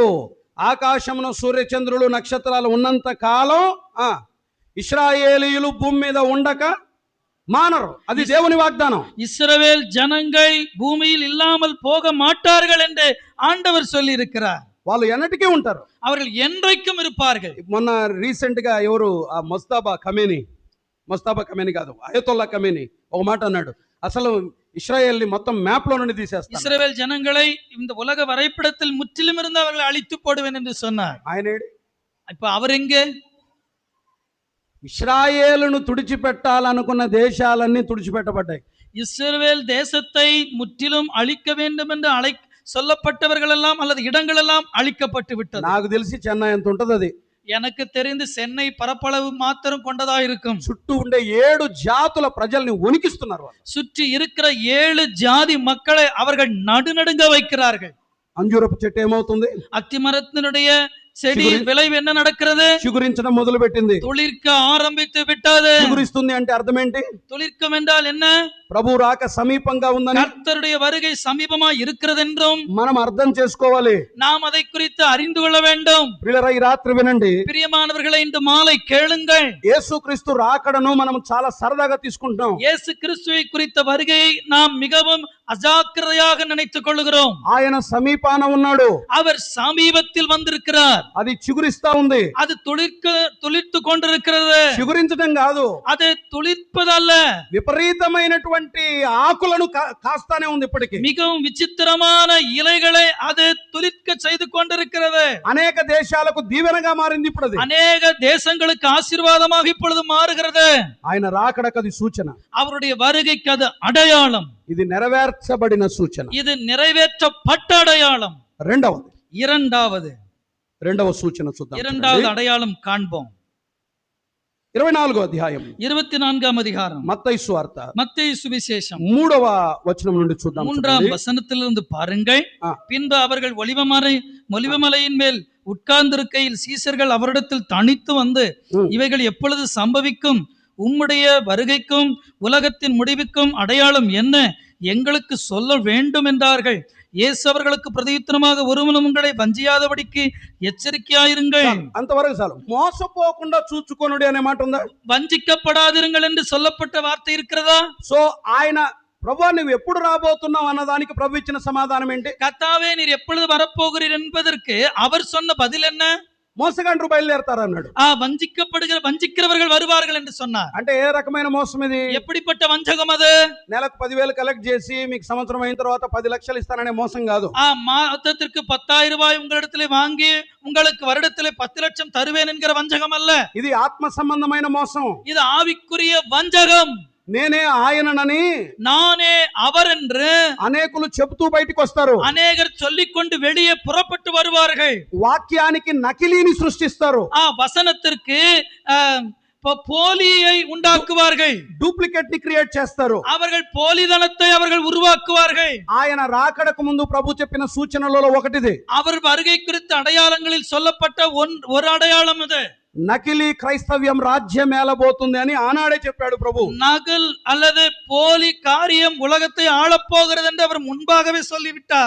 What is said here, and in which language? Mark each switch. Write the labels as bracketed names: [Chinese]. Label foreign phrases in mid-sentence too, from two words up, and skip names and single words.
[Telugu] ఆకాశమున సూర్యచంద్రులు నక్షత్రాలు ఉన్నంత కాలం ఇశ్రాయేలీయులు భూమి మీద ఉండక மானரும். [Tamil] அது தேவனி வாக்தானம். இஸ்ரவேல் ஜனங்கள் பூமியில் இல்லாமல் போக மாட்டார்கள் என்று ஆண்டவர் சொல்லி இருக்கிறார். [Telugu] వాళ్ళు ఎన్నటికీ ఉంటారు, [Tamil] அவர்கள் என்றைக்கும் இருப்பார்கள். [Telugu] మొన్న రీసెంట్ గా ఎవరు ముస్తాబా కమేని కాదు, అయతొల్లా కమేని ఒక మాట అన్నాడు, అసలు ఇశ్రాయేల్ ని మొత్తం మ్యాప్ లో నుండి తీసేస్తాను, [Tamil] இஸ்ரவேல் ஜனங்களை இந்த உலக வரைபடத்தில் முற்றிலும் இருந்து அவர்களை அழித்து போடுவேன் என்று சொன்னார். [Telugu] ఆయన [Tamil] இப்ப அவர் எங்கே? [Telugu] ఇశ్రాయేలును తుడిచిపెట్టాలనుకున్న దేశాలన్నీ తుడిచిపెట్టబడ్డాయి. [Tamil] இஸ்ரவேல் தேசத்தை முற்றிலும் அழிக்க வேண்டும் என்று சொல்லப்பட்டவர்கள் எல்லாம் அல்லது இடங்கள் எல்லாம் அழிக்கப்பட்டு விட்டது. [Telugu] నాకు తెలిసి చెన్నై ఎంత ఉంటది, అది [Tamil] எனக்கு தெரிந்து சென்னை பரப்பளவு மாத்திரம் கொண்டதா இருக்கும். [Telugu] చుట్టూ ఉండే 7 జాతుల ప్రజల్ని వణికిస్తున్నారు. [Tamil] சுற்றி இருக்கிற 7 ஜாதி மக்களை அவர்கள் நடுநடுங்க வைக்கிறார்கள். [Telugu] అంజూరపు చెట్టు ఏమవుతుంది? [Tamil] அத்திமரத்தினுடைய செடி விளைவு என்ன நடக்கிறது? [Telugu] చిగురించడం మొదలు పెట్టింది, [Tamil] துளிர்க்க ஆரம்பித்து விட்டது. [Telugu] చిగురిస్తుంది అంటే అర్థం ఏంటి? [Tamil] துளிர்க்கம் என்றால் என்ன? [Telugu] ప్రభు రాక సమీపంగా ఉందని, [Tamil] கர்த்தருடைய வருகை సమీపமாய் இருக்கிறது என்றும் [Telugu] మనం అర్థం చేసుకోవాలి. [Tamil] நாம் அதை குறித்து அறிந்து கொள்ள வேண்டும். [Telugu] ప్రియులారా, ఈ రాత్రి వినండి, [Tamil] பிரியமானவர்களே, இந்த மாலை கேளுங்கள். [Telugu] యేసుక్రీస్తు రాకడను మనం చాలా సరదాగా తీసుకుంటాం. [Tamil] இயேசு கிறிஸ்துவை குறித்த வருகையை நாம் மிகவும் அஜாக்கிரதையாக நினைத்துக் கொள்கிறோம். [Telugu] ఆయన సమీపాన ఉన్నాడు, [Tamil] அவர் சமீபத்தில் வந்திருக்கிறார். [Telugu] అది చిగురిస్తా ఉంది, [Tamil] அது துளிர்த்து கொண்டிருக்கிறது. [Telugu] చిగురించడం కాదు, [Tamil] அது துளிர்ப்பதல்ல, [Telugu] విపరీతమైనటువంటి ఆకులను కాస్తానే ఉంది. ఇప్పటికీ [Tamil] மிகவும் விசித்திரமான இலைகளை அது துளிர்க்க செய்து கொண்டிருக்கிறது. [Telugu] అనేక దేశాలకు దీవెనగా మారింది. ఇప్పుడు అది [Tamil] அநேக தேசங்களுக்கு ஆசீர்வாதமாக இப்பொழுது மாறுகிறது. [Telugu] ఆయన రాకడకు అది సూచన, [Tamil] அவருடைய வருகைக்கு அது அடையாளம். [Telugu] ఇది నెరవేర్చబడిన సూచన, [Tamil] இது நிறைவேற்றப்பட்ட அடையாளம். [Telugu] రెండవ సూచన చూద్దాం. [Tamil] இரண்டாவது அடையாளம் காண்போம். [Telugu] 24వ అధ్యాయం [Tamil] 24ஆம் அதிகாரம் [Telugu] మత్తయి సువార్త [Tamil] மத்தேயு சுவிசேஷம் [Telugu] 3వ వచనం నుండి చూద్దాం. [Tamil] 3ஆம் வசனத்திலிருந்து பாருங்கள். பின்பு அவர்கள் ஒலிவமலையின் மேல் உட்கார்ந்திருக்கையில் சீசர்கள் அவரிடத்தில் தனித்து வந்து, இவைகள் எப்பொழுது சம்பவிக்கும்? உம்முடைய வருகைக்கும் உலகத்தின் முடிவுக்கும் அடையாளம் என்ன? எங்களுக்கு சொல்ல வேண்டும் என்றார்கள். இயேசு அவர்களுக்கு பிரதியுத்தரமாக, ஒருவனும் உங்களை வஞ்சியாதபடிக்கு எச்சரிக்கையாயிருங்கள். [Telugu] అంతవరకు చాలు. మోసపోకుండా చూచుకొనుడి అనే మాట ఉందా? [Tamil] வஞ்சிக்கப்படாதிருங்கள் என்று சொல்லப்பட்ட வார்த்தை இருக்கிறதா? [Telugu] సో ఆయన, ప్రభువా నువ్వు ఎప్పుడు రాబోతున్నావు అన్నదానికి ప్రభు ఇచ్చిన సమాధానం ఏంటి? [Tamil] కర్తావే நீர் எப்பொழுது வரப்போகிறீர் என்பதற்கு அவர் சொன்ன பதில் என்ன? [Telugu] మోసగాండ్రు బయలుదేరతారు అన్నాడు. [Tamil] வஞ்சிக்கிறவர்கள் வருவார்கள் என்று சொன்னார். [Telugu] అంటే ఏ రకమైన మోసం ఇది? [Tamil] எப்படிப்பட்ட வஞ்சகம் அது? [Telugu] నెలకు 10,000 కలెక్ట్ చేసి మీకు సంవత్సరం అయిన తర్వాత 10 లక్షలు ఇస్తాననే మోసం కాదు. [Tamil] மாதத்திற்கு 10,000 ரூபாய் உங்களிடத்திலே வாங்கி உங்களுக்கு வருடத்திலே 10 லட்சம் தருவேன் என்கிற வஞ்சகம் அல்ல. [Telugu] ఇది ఆత్మ సంబంధమైన మోసం. [Tamil] இது ఆవిக்குரிய வஞ்சகம். [Telugu] నేనే ఆయననని, [Tamil] நானே அவர் என்று [Telugu] అనేకులు చెబుతూ బయటికి వస్తారు. [Tamil] அநேகர் சொல்லிக்கொண்டு வெளியே புறப்பட்டு வருவார்கள். [Telugu] వాక్యానికి నకిలీని సృష్టిస్తారు. [Tamil] வசனத்திற்கு போலியை உண்டாக்குவார்கள். [Telugu] డూప్లికేట్ ని క్రియేట్ చేస్తారు. [Tamil] அவர்கள் போலிதனத்தை அவர்கள் உருவாக்குவார்கள். [Telugu] ఆయన రాకడకు ముందు ప్రభు చెప్పిన సూచనలలో ఒకటిది. [Tamil] அவர் வருகை குறித்த அடையாளங்களில் சொல்லப்பட்ட ஒரு அடையாளம் இது. [Telugu] నకిలీ క్రైస్తవ్యం రాజ్యం ఏలబోతుంది అని ఆనాడే చెప్పాడు ప్రభు. [Tamil] நகல் அல்லது போலி காரியம் உலகத்தை ஆளப்போகிறது என்று அவர் முன்பாகவே சொல்லிவிட்டார்.